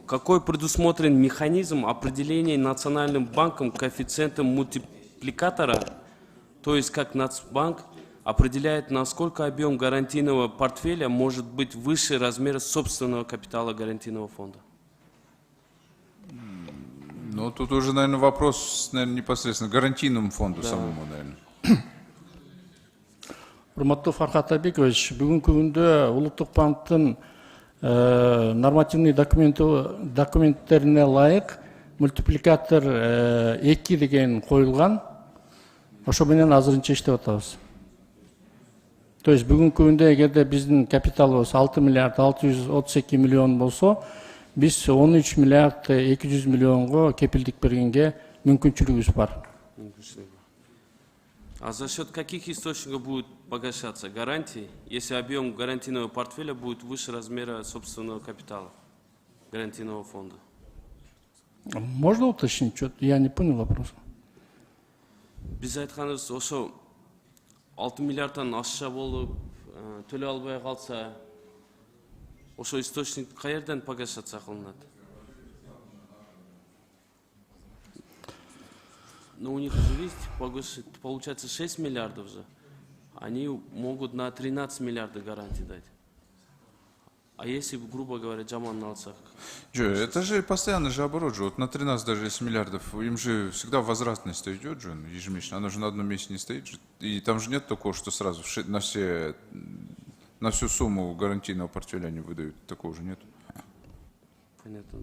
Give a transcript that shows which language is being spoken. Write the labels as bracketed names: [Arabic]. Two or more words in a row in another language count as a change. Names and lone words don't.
[Russian] Какой предусмотрен механизм определения Национальным банком коэффициента мультипликатора, то есть как Нацбанк определяет, насколько объем гарантийного портфеля может быть выше размера собственного капитала гарантийного фонда. Ну, тут уже, наверное, вопрос, наверное, непосредственно гарантийному фонду самому, наверное. [Kyrgyz] Урматтуу Фархат Абикович, бүгүнкү күндө Улуттук банктын нормативный документтерине ылайык мультипликатор 2 деген коюлган. Ошо менен азырынча иштеп атабыз. [Russian] То есть [Kyrgyz] бүгүнкү күндө эгерде биздин капиталыбыз 6 миллиард 632 миллион болсо, биз 13 миллиард 200 миллионго кепилдик бергенге мүмкүнчүлүгүбүз бар. [Russian] А за счет каких источников будет погашаться гарантии, если объем гарантийного портфеля будет выше размера собственного капитала гарантийного фонда? Можно уточнить? Что-то я не понял вопрос. [Kyrgyz] Биз айтканыбыз ошо 6 миллиардтан ашша болуп төлөй албай калса, ошо источник каерден погашаться кылынат? [Russian] Но у них же есть, получается 6 миллиардов же. Они могут на 13 миллиардов гарантий дать. А если, грубо говоря, [Kyrgyz] жаман алсак? [Russian] Это же постоянно же оборот же. Вот на 13 даже есть миллиардов, им же всегда возвратность идет же ежемесячно. Она же на одном месте не стоит же. И там же нет такого, что сразу на всю сумму гарантийного портфеля они выдают. Такого же нет. Понятно.